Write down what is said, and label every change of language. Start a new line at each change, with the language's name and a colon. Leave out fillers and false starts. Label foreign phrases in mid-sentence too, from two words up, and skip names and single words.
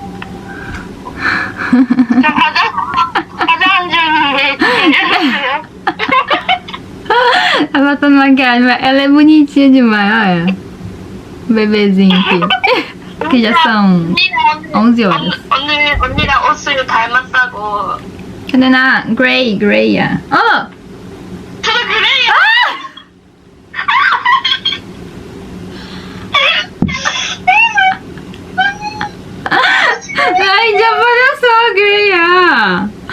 Portuguese: Tá passando maquiagem, ela é bonitinha demais, olha. O bebezinho aqui. que já são 11 horas.
Korean: 언니랑 옷을 닮았다고. 근데 나 그레이야. 저도 그래요. 나 이제 버렸어, 그레이야.